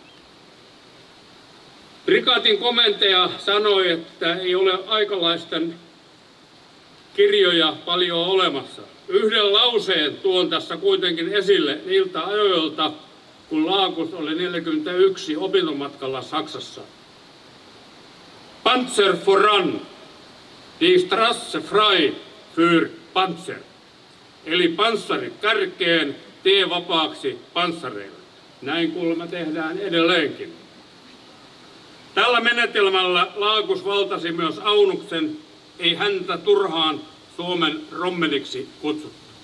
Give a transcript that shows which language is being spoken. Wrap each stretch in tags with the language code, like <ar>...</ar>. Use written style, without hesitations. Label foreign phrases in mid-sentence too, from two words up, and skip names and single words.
<fi>Prikaatin komentaja sanoi, että ei ole aikalaisten kirjoja paljon olemassa. Yhden lauseen tuon tässä kuitenkin esille niiltä ajoilta, kun Laagus oli 41 opintomatkalla Saksassa.</fi> <de>Panzer voran, die Straße frei für Panzer.</de> <fi>Eli panssarit kärkeen, tie vapaaksi panssareille. Näin kuulemma tehdään edelleenkin. Tällä menetelmällä Laagus valtasi myös Aunuksen, ei häntä turhaan Suomen Rommeliksi kutsuttu.</fi>